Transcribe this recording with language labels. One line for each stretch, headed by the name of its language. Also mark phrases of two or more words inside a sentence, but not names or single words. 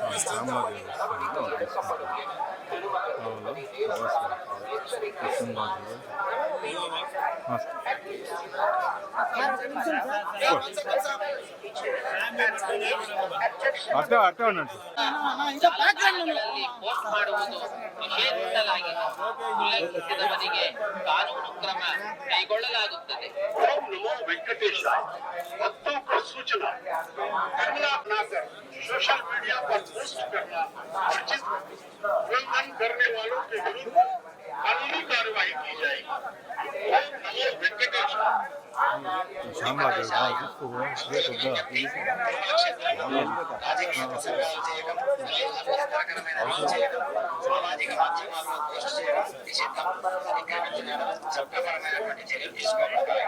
Telugu: అట్ట ఉన్నట్టు
Kannada: ಪೋಸ್ಟ್ ಮಾಡುವುದು ನಿಷೇಧಿಸಲಾಗಿದೆ. ಉಲ್ಲಂಘಿಸಿದವರಿಗೆ ಕಾನೂನು ಕ್ರಮ ಕೈಗೊಳ್ಳಲಾಗುತ್ತದೆ. ಓಂ ನಮೋ ವೆಂಕಟೇಶ.
Hindi: बच्चों को सूचना करुणा बनाकर सोशल मीडिया पर पोस्ट करना वर्जित है. उल्लंघन करने वालों के विरुद्ध कानूनी कार्रवाई की जाएगी. ओम नमो वेंकटेश.
Telugu: సామాజిక మాధ్యమాల్లో పోస్ట్ చేయడం నిషిద్ధం. చట్టపరమైనటువంటి చర్యలు తీసుకోవాలి.